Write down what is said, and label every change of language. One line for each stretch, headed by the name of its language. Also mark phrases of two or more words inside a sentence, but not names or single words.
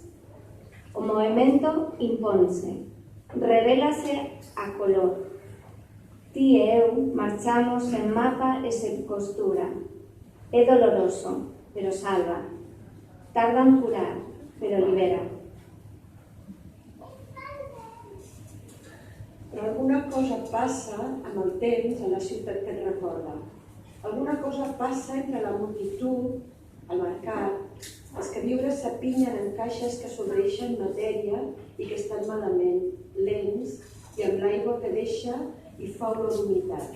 Galician: O movimento imponse, revélase a color. Ti e eu marchamos sen mapa e sen costura. É doloroso, pero salva. Tarda en curar, pero libera.
Catalan: Però alguna cosa passa amb el temps a la ciutat que et recorda. Alguna cosa passa entre la multitud, el mercat, els queviures s'apinyen en caixes que s'obreixen matèria i que estan malament, lents, i amb l'aigua que deixa i fa olor d'humitat.